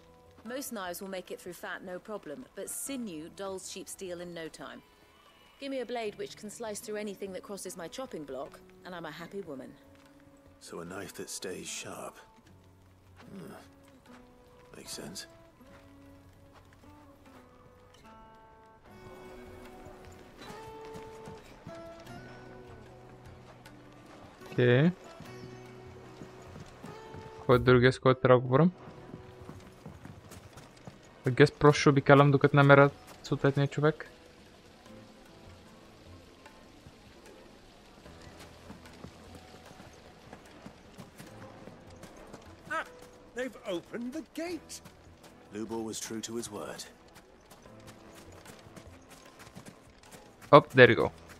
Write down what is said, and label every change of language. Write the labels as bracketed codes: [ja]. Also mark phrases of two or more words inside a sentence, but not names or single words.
[en] Most knives will make it through fat, no problem, but sinew dulls cheap steel in no time. Give me a blade which can slice through anything that crosses my chopping block, and I'm a happy woman. So a knife that stays sharp. Makes sense. [bg] Окей. Кой другия, с който трябва да говорим? [en] I guess [bg] просто ще обикалям докато намеря съответния човек. [en] They've opened the gate. Lubor was true to his word. Oh, there you go.